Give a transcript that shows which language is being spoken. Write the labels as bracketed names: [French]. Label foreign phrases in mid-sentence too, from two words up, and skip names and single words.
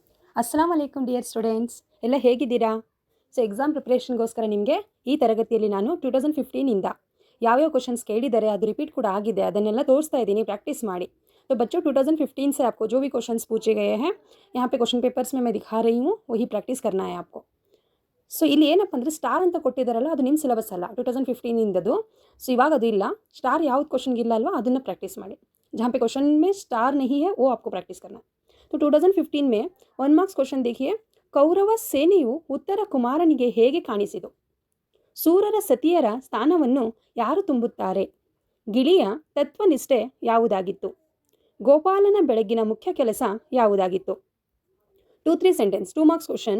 [Arabic] السلام عليكم [English] dear students, [Kannada] ಎಲ್ಲ ಹೇಗಿದ್ದೀರಾ? ಸೊ ಎಕ್ಸಾಮ್ ಪ್ರಿಪ್ರೇಷನ್ಗೋಸ್ಕರ ನಿಮಗೆ ಈ ತರಗತಿಯಲ್ಲಿ ನಾನು 2015ಇಂದ ಯಾವ್ಯಾವ ಕ್ವಶನ್ಸ್ ಕೇಳಿದ್ದಾರೆ, ಅದು ರಿಪೀಟ್ ಕೂಡ ಆಗಿದೆ, ಅದನ್ನೆಲ್ಲ ತೋರಿಸ್ತಾ ಇದ್ದೀನಿ. ಪ್ರಾಕ್ಟೀಸ್ ಮಾಡಿ. [Hindi] तो बच्चों 2015 से आपको जो भी क्वेश्चंस पूछे गए हैं यहाँ पे [English] question papers [Hindi] में मैं दिखा रही हूँ, वही प्रैक्टिस करना है आपको. [Kannada] ಸೊ ಇಲ್ಲಿ ಏನಪ್ಪ ಅಂದರೆ ಸ್ಟಾರ್ ಅಂತ ಕೊಟ್ಟಿದ್ದಾರಲ್ಲ, ಅದು ನಿಮ್ಮ ಸಿಲೆಬಸ್ ಅಲ್ಲ 2015ಇಂದದು. ಸೊ ಇವಾಗ ಅದು ಇಲ್ಲ. ಸ್ಟಾರ್ ಯಾವ್ದು ಕ್ವಶನ್ಗೆ ಇಲ್ಲ ಅಲ್ವಾ, ಅದನ್ನು ಪ್ರಾಕ್ಟೀಸ್ ಮಾಡಿ. [Hindi] जहाँ पे क्वेश्चन में स्टार नहीं है वो आपको प्रैक्टिस करना है. तो 2015 में 1 [English] marks question [Hindi] देखिए. [Kannada] ಕೌರವ ಸೇನೆಯು ಉತ್ತರ ಕುಮಾರನಿಗೆ ಹೇಗೆ ಕಾಣಿಸಿತು? ಸೂರರ ಸತಿಯರ ಸ್ಥಾನವನ್ನು ಯಾರು ತುಂಬುತ್ತಾರೆ? ಗಿಳಿಯ ತತ್ವನಿಷ್ಠೆ ಯಾವುದಾಗಿತ್ತು? ಗೋಪಾಲನ ಬೆಳಗ್ಗಿನ ಮುಖ್ಯ ಕೆಲಸ ಯಾವುದಾಗಿತ್ತು? [English] 2-3 sentences. 2 marks question.